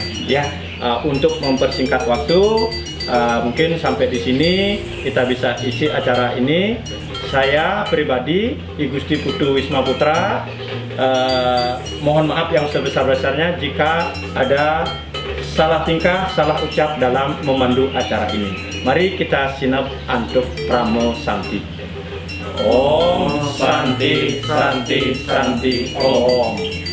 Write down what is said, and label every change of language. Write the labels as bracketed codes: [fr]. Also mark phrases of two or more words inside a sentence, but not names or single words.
[id] Untuk mempersingkat waktu, mungkin sampai di sini kita bisa isi acara ini. Saya pribadi, I Gusti Putu Wisma Putra, mohon maaf yang sebesar-besarnya jika ada salah tingkah, salah ucap dalam memandu acara ini. Mari kita sinap antuk Pramo Santi. [sa] Om Santi, Santi, Santi, Om.